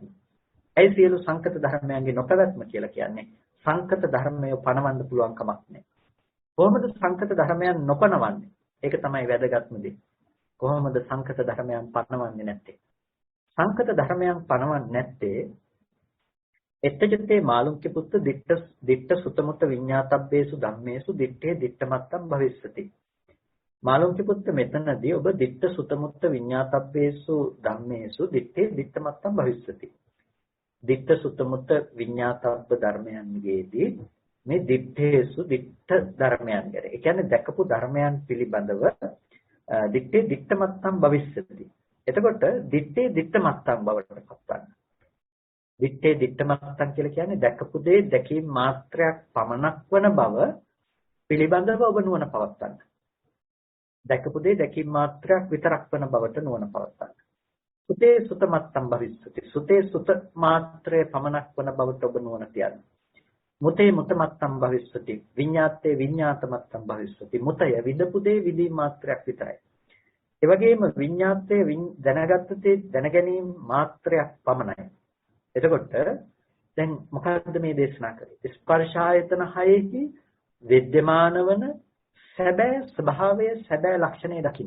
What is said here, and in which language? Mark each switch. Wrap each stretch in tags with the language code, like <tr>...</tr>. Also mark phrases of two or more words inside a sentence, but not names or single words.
<si>ඒ සියලු සංකත ධර්මයන්ගේ නොපැවැත්ම කියලා කියන්නේ සංකත ධර්මය පණවන්න පුළුවන් කමක් නැහැ. කොහොමද සංකත ධර්මයන් නොපණවන්නේ? ඒක තමයි වැදගත්ම දේ. කොහොමද සංකත ධර්මයන් පණවන්නේ නැත්තේ? සංකත ධර්මයන් පණවන්නේ නැත්තේ</si> <pi>එත්තජතේ මාළුක්‍ය පුත්ත දිට්ඨ සුතමුත විඤ්ඤාතබ්බේසු ධම්මේසු දිට්ඨේ දිට්ඨමත්තම් භවිස්සති. මාළුක්‍ය පුත්ත</pi> <si>මෙතනදී ඔබ</si> <pi>දිට්ඨ සුතමුත විඤ්ඤාතබ්බේසු ධම්මේසු දිට්ඨේ දිට්ඨමත්තම් භවිස්සති. දිට්ඨ සුතමුත විඤ්ඤාතබ්බ</pi> <si>ධර්මයන්ගේදී මේ දිට්ඨේසු දිට්ඨ ධර්මයන් ගැන. ඒ කියන්නේ දැකපු ධර්මයන් පිළිබඳව</si> <pi>දිට්ඨේ දිට්ඨමත්තම් භවිස්සති.</pi> <si>එතකොට</si> <pi>දිට්ඨේ දිට්ඨමත්තම්</pi> <si>බවට පත්වන්න.</si> <pi>දිට්ඨේ දිට්ඨමත්තම්</pi> <si>කියලා කියන්නේ දැකපු දේ දැකීම මාත්‍රයක් පමණක් වන බව පිළිබඳව ඔබ නුවණ පවත්වන්න. දැකපු දේ දැකීම මාත්‍රයක් විතරක් වන බවට නුවණ පවත්වන්න.</si> <pi>සුතේ සුතමත්තම් භවිස්සති.</pi> <si>සුතේ සුත මාත්‍රයේ පමණක් වන බවට ඔබ නුවණ තියන්න.</si> <pi>මුතේ මුතමත්තම් භවිස්සති. විඤ්ඤාතේ විඤ්ඤාතමත්තම් භවිස්සති.</pi> <si>මුතය විදපු දේ විදීම මාත්‍රයක් විතරයි. ඒ වගේම විඤ්ඤාතේ දැනගත්ත දේ දැනගැනීම මාත්‍රයක් පමණයි. එතකොට දැන් මොකක්ද මේ දේශනා කරේ? ස්පර්ශ ආයතන හයෙහි විද්‍යමාන වන සැබෑ ස්වභාවය සැබෑ ලක්ෂණය දකින්න.</si>